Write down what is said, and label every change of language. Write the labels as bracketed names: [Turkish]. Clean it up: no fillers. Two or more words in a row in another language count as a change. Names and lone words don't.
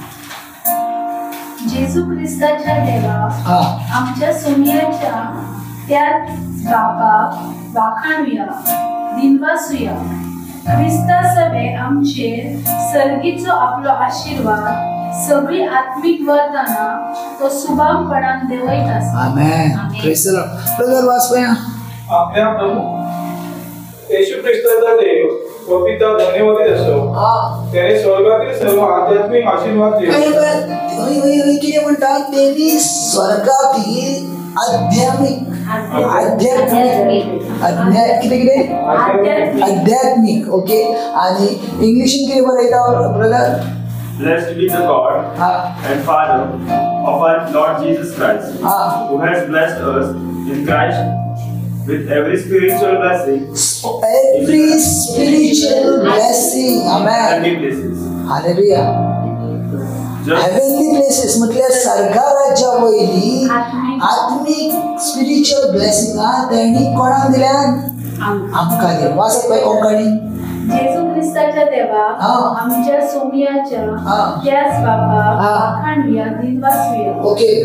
[Konkani] जेजू ख्रिस्ताच्या देवा आमच्या सोन्याच्या त्या बापाक वाखाणूया दिनवासूया ख्रिस्ता सभे आमचेर सर्गीचो आपलो आशीर्वाद सगळी आत्मिक वरदाना तो सुभामपणान देवयत आसा आमेन [English] Praise the Lord [Konkani] ब्रदर वाचूया [Marathi] आपल्या प्रभू येशू ख्रिस्ताचा देव व पिता धन्यवाद असो त्याने स्वर्गातील सर्व आध्यात्मिक आशीर्वाद दिले किती म्हणतात त्यांनी स्वर्गातील आध्यात्मिक ओके. [Konkani] आणि इंग्लिशीन कितें बरयता ब्रदर? [English] Blessed be the God and Father of our Lord Jesus Christ, who has blessed us in Christ with every spiritual blessing. Every spiritual blessing. Amen. Heavenly places. Hallelujah. Heavenly places [Konkani] म्हटल्यार स्वर्गा राज्या वयली आत्मिक [English] spiritual blessing [Konkani] त्यांनी कोणाक दिल्यान? आमकां दिल्या. वाचत पळय कोंकणी. जेजू ख्रिस्ताच्या देवा आमच्या सोमियाच्या त्याच बापा वाखाणुया दिनवासुया.